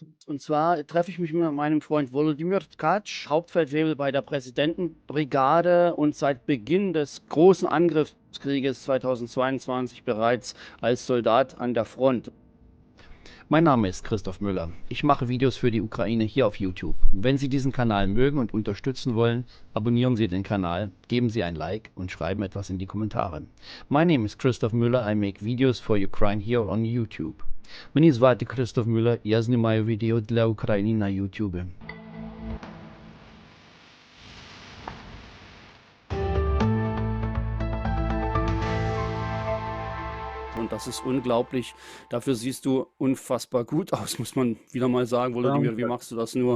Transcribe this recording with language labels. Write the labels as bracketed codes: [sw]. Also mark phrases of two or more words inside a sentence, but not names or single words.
[de] Und zwar treffe ich mich mit meinem Freund Volodymyr Tkach, Hauptfeldwebel bei der Präsidentenbrigade und seit Beginn des großen Angriffskrieges 2022 bereits als Soldat an der Front. Mein Name ist Christoph Müller. Ich mache Videos für die Ukraine hier auf YouTube. Wenn Sie diesen Kanal mögen und unterstützen wollen, abonnieren Sie den Kanal, geben Sie ein Like und schreiben etwas in die Kommentare. [en] My name is Christoph Müller. I make videos for Ukraine here on YouTube. [uk] Мені звати Christoph Müller, я знімаю відео для України на YouTube. [de] Und das ist unglaublich. Dafür siehst du unfassbar gut aus, muss man wieder mal sagen. Volodymyr, wie Danke. machst du das nur?